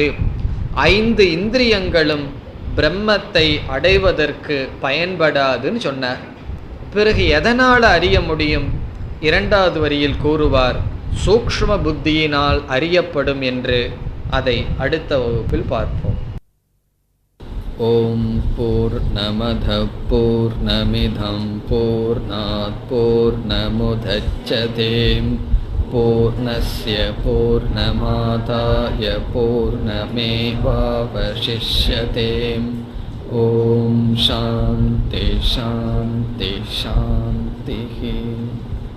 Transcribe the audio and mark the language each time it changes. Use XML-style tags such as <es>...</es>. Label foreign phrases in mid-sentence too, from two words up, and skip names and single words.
<ta>5 இந்திரியங்களும் பிரம்மத்தை அடைவதற்கு பயன்படாதுன்னு சொன்னார். பிறகு எதனால் அறிய முடியும்? 2வது வரியில் கூறுவார், சூக்ஷ்ம புத்தியினால் அறியப்படும் என்று. அதை அடுத்த வகுப்பில் பார்ப்போம்.</ta> <sa>ॐ पूर्णमद पूर्णमिदं पूर्णात् पूर्णमुदच्यते पूर्णस्य पूर्णमादाय पूर्णमेवावशिष्यते. ॐ शान्ति शान्ति शान्ति.</sa>